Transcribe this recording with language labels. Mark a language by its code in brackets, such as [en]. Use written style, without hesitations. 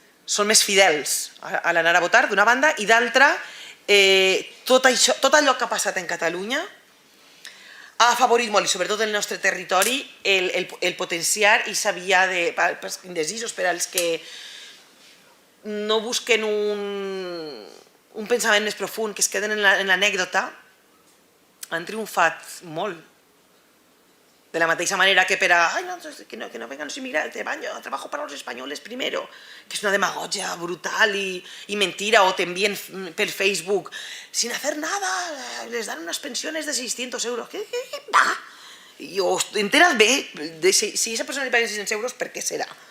[ca] són més fidels a l'anar a votar, d'una banda, i d'altra, tot allò que ha passat en Catalunya ha afavorit molt, i sobretot el nostre territori, el potenciar aquesta via pels indecisos, per als que no busquen un pensament més profund, que es queden en l'anècdota, han triomfat molt. De la mateixa manera que per a que [es] no vengan los inmigrantes, trabajo para los españoles primero, que es una demagogia brutal y mentira, o te envíen per Facebook, sin hacer nada, les dan unas pensiones de 600 euros. ¿Qué va? [ca] I enteras bé, si aquesta persona li paguen 600 euros, per què serà?